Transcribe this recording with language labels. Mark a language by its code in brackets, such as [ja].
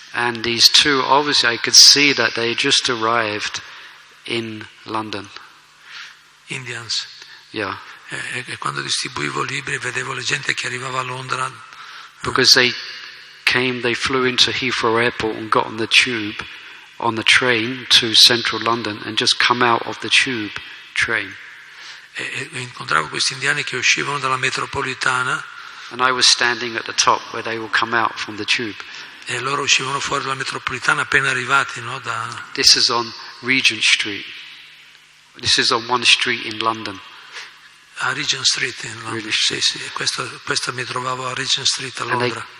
[en] And these two, obviously I could see that they just arrived in London. Indians. Yeah. [it] E quando distribuivo libri vedevo le gente che arrivava a Londra. [en] Because they flew into Heathrow Airport and got on the train to central London and just come out of the tube train. [it] E incontravo questi indiani che uscivano dalla metropolitana. [en] And I was standing at the top where they will come out from the tube. [it] E loro uscivano fuori dalla metropolitana appena arrivati, no? [en] This is on Regent Street. This is on one street in London. [it] A Regent Street in Londra. Sì, questo mi trovavo a Regent Street a Londra.